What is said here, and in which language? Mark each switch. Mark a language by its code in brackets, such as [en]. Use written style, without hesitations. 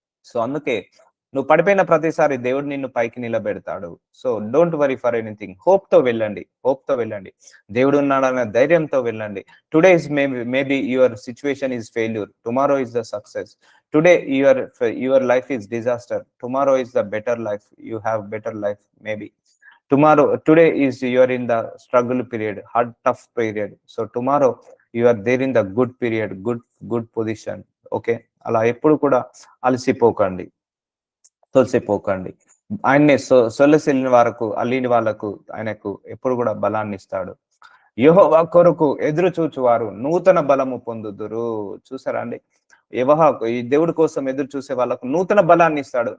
[te] So అందుకే నువ్వు పడిపోయిన ప్రతిసారి దేవుడు నిన్ను పైకి నిలబెడతాడు. [en] So don't worry for anything. [te] Hope తో వెళ్ళండి, హోప్ తో వెళ్ళండి. దేవుడు ఉన్నాడనే ధైర్యంతో వెళ్ళండి. [en] Today is maybe your situation is failure, tomorrow is the success. Today your life is disaster, tomorrow is the better life. You have better life maybe. Today is you are in the struggle period, hard tough period. So tomorrow you are there in the good period, good position. [te] Okay, అలా ఎప్పుడు కూడా అలసిపోకండి, తొలసిపోకండి. ఆయన్ని సొలసిల్లిన వారకు, అల్లిన వాళ్ళకు ఆయనకు ఎప్పుడు కూడా బలాన్ని ఇస్తాడు. యెహోవా కొరకు ఎదురు చూచువారు నూతన బలము పొందుదురు. చూసారా అండి, ఈ దేవుడి కోసం ఎదురు చూసే వాళ్ళకు నూతన బలాన్ని ఇస్తాడు.